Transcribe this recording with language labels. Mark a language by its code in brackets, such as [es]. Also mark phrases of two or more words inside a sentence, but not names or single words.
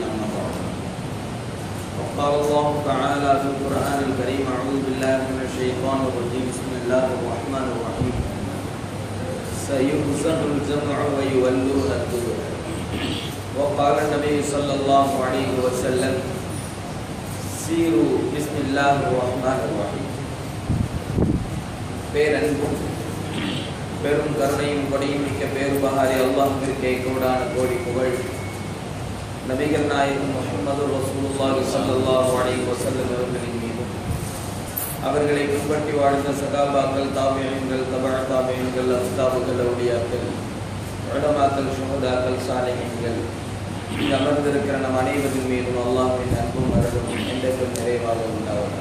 [ar] أما بعد، وقال الله تعالى في القرآن الكريم: أعوذ بالله من الشيطان الرجيم، بسم الله الرحمن الرحيم، سيهزم الجمع ويولون الدبر. وقال النبي صلى الله عليه وسلم: سيرو بسم الله الرحمن الرحيم. [ta] பேரன்பும் பெரும் கருணையும் கொடையும் மிக்க பேருபகாரி அல்லாஹ்விற்கே கோடான கோடி புகழ். நபிகள் நாயகம் முஹம்மது [ar] رسول الله صلى الله عليه وسلم [ta] அவர்களின் மீதும், அவர்களை பின்பற்றி வாழ்ந்த சகாபாக்கள், தாபிஈன்கள், தபஅ தாபிஈன்கள், அஸ்ஹாபுகள், அவுலியாக்கள், உலமாக்கள், ஷுஹதாக்கள், சாலிஹீன்கள், அமர்ந்திருக்கிற நம் அனைவரின் மீதும் அல்லாஹ்வின் அன்பும் அருளும் என்றென்றும் நிறைவாக உண்டாவதாக.